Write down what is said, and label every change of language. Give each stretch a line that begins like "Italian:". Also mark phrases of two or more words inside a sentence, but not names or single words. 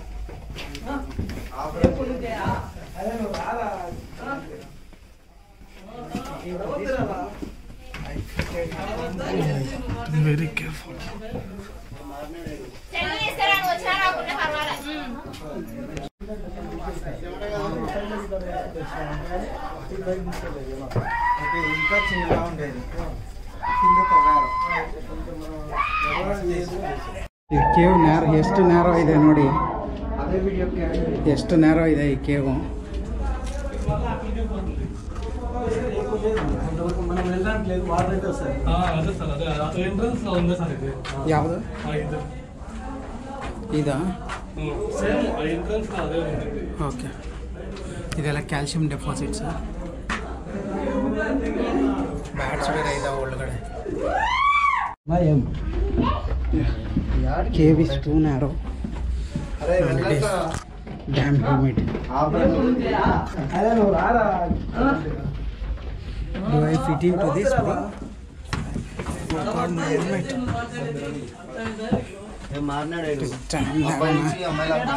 English: very careful.
Telugu: ఇంకా చిన్నగా ఉండేది.
Kannada: ಈ ಕೇವ್ ನೇರ ಎಷ್ಟು ನೇರ ಇದೆ ನೋಡಿ, ಎಷ್ಟು ನೇರ ಇದೆ ಈ ಕೇವು.
Telugu: మనం వెళ్ళడానికి లేదు, వాటర్ అయితే వస్తుంది. అదే సార్, అదే ఎంట్రన్స్ లో ఉంది సార్. ఇది
Kannada: ಯಾವುದು ಇದಾ?
Telugu: సేమ్ ఎంట్రన్స్ లో అదే ఉంది.
Kannada: ಓಕೆ ಇದೆಲ್ಲ
English: calcium deposits.
Kannada: ಬ್ಯಾಟ್ಸ್ ಬೇರೆ ಇದಾವೆ ಒಳಗಡೆ.
English: cave is too narrow and it is damn humid. Do I fit into this, bro? Oh, my helmet. It is damn narrow.